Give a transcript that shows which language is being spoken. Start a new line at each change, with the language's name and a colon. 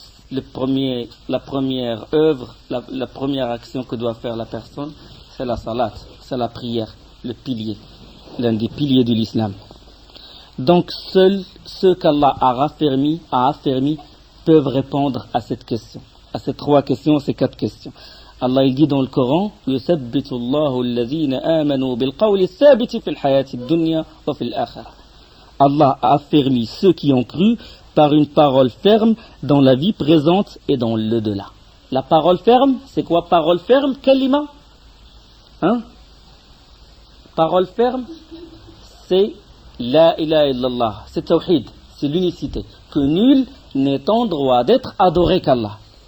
French: la première œuvre, la première action que doit faire la personne, c'est la salat, c'est la prière, le pilier, l'un des piliers de l'islam. Donc seuls ceux qu'Allah a affermis peuvent répondre à cette question, à ces trois questions, ces quatre questions. Allah il dit dans le Coran,
Arabic: يُثَبِّتُ اللَّهُ الَّذِينَ آمَنُوا بِالْقَوْلِ الثَّابِتِ فِي الْحَيَاةِ الدُّنْيَا وَفِي الْآخِرَةِ.
French: Allah a affermi ceux qui ont cru par une parole ferme dans la vie présente et dans l'au-delà. La parole ferme, c'est quoi parole ferme? Kalima? Parole ferme, c'est La ilaha illallah, c'est tawhid, c'est l'unicité, que nul n'est en droit d'être adoré qu'Allah.